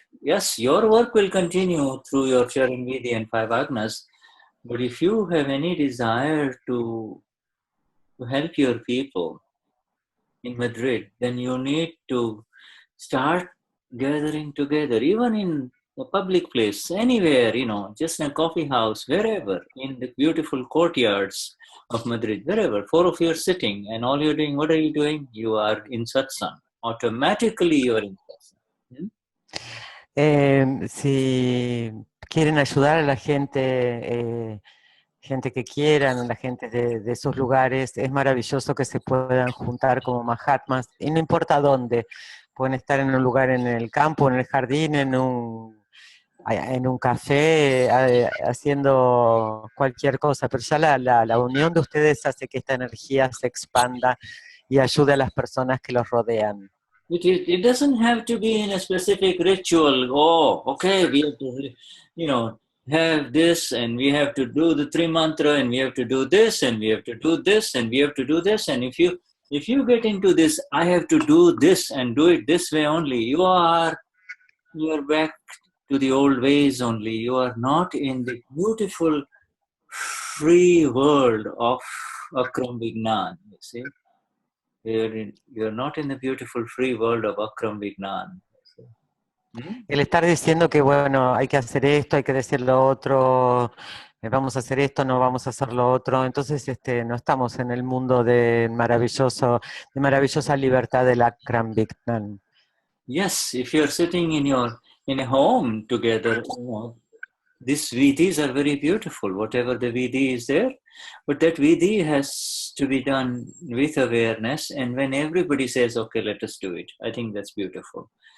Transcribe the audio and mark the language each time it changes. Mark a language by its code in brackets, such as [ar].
[en] Yes, your work will continue through your Charan Vidhi and 5 Agnas, but if you have any desire to help your people in Madrid, then you need to start gathering together, even in a public place, anywhere, just in a coffee house, wherever, in the beautiful courtyards of Madrid, wherever, 4 of you are sitting and all you're doing, what are you doing? You are in satsang. Automatically you are in satsang. [es] Si quieren ayudar a la gente, gente que quieran, la gente de esos lugares, es maravilloso que se puedan juntar como Mahatmas, y no importa dónde, pueden estar en un lugar en el campo, en el jardín, en un café, haciendo cualquier cosa, pero ya la unión de ustedes hace que esta energía se expanda y ayude a las personas que los rodean. [en] It doesn't have to be in a specific ritual. Oh, okay, we have to, have this and we have to do the 3 mantra and we have to do this and we have to do this and we have to do this. And if you get into this, I have to do this and do it this way only, you are back to the old ways only. You are not in the beautiful free world of Akram Vignan, you see. You're not in the beautiful free world of Akram Vignan. [es] El estar diciendo que, bueno, hay que hacer esto, hay que decir lo otro, vamos a hacer esto, no vamos a hacer lo otro, entonces no estamos en el mundo de maravillosa libertad del Akram Vignan. [en] Yes, if you're sitting in a home together, these vidhis are very beautiful, whatever the vidhi is there, but that vidhi has to be done with awareness, and when everybody says, okay, let us do it, I think that's beautiful.